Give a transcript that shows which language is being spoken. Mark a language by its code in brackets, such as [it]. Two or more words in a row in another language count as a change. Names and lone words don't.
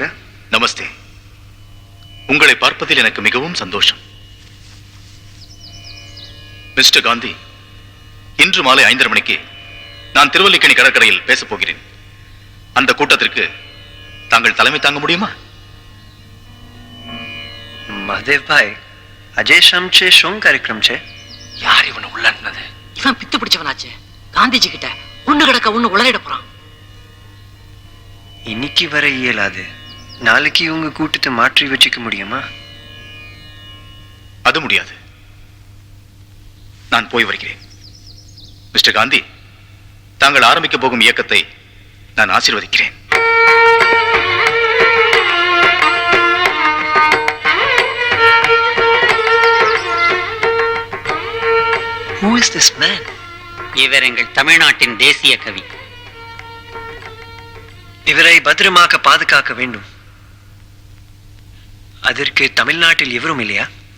[ta] நமஸ்தே. உங்களை பார்ப்பதில் எனக்கு மிகவும் சந்தோஷம். மிஸ்டர் காந்தி, இன்று மாலை 5:30 மணிக்கு நான் திருவல்லிக்கணி கடற்கரையில் பேசப் போகிறேன். அந்த கூட்டத்திற்கு தாங்கள் தலைமை தாங்க முடியுமா? [gu] મહાદેવ ભાઈ, અજય શામ છે શોં કાર્યક્રમ છે. [ta] யார் இவனை உள்ளாட்டினது? இவன் பித்து பிடிச்சவனாச்சே. காந்திஜி கிட்ட ஒண்ணு கிடக்க ஒண்ணு உளறிட போறான். இன்னைக்கு வர இயலாது. நாளைக்கு உங்க கூட்டத்தை மாற்றி வச்சுக்க முடியுமா? அது முடியாது. நான் போய் வருகிறேன். மிஸ்டர் காந்தி, தாங்கள் ஆரம்பிக்க போகும் இயக்கத்தை நான் ஆசீர்வதிக்கிறேன். [en] Who is this man? [ta] இவர் எங்கள் தமிழ்நாட்டின் தேசிய கவி. இவரை பத்திரமாக பாதுகாக்க வேண்டும். அதற்கு தமிழ்நாட்டில் எவரும் இல்லையா?